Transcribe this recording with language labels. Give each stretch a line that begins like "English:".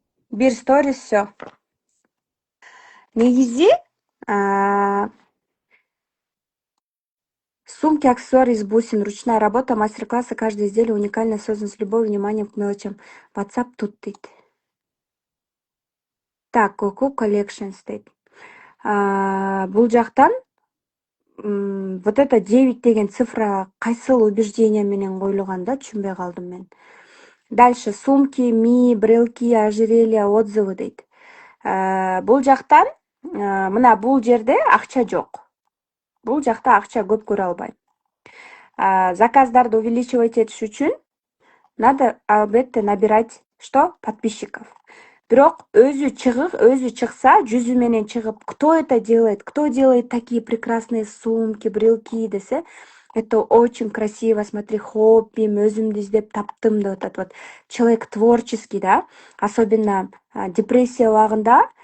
Russian: Бир сторис всё. Негизи сумки, аксессуары из бусин, ручная работа, мастер-классы, каждое изделие уникально создан с любовью, вниманием к мелочам. WhatsApp тут дейт. Так, Coco Collections дейт.
Kyrgyz: Бул жактан
Russian: вот это
Kyrgyz: 9 деген цифра кайсыл убеждение менен коюлган да, түшүнбөй калдым мен.
Russian: Дальше сумки, брелки, ожерелья, отзывы дейт.
Kyrgyz: Бул жактан мына бул жерде акча жок. Бул жакта акча көп көрө албайм. Заказдарды увеличивать этиш үчүн надо албетте набирать что? Подписчиков. Бирок өзү чыкса, жүзү менен чыгып,
Russian: кто это делает? Кто делает такие прекрасные сумки, брелки десе, это очень красиво, смотри,
Kyrgyz: хоббим, өзүмдү издеп таптым деп атат.
Russian: Вот человек творческий, да? Особенно депрессия убагында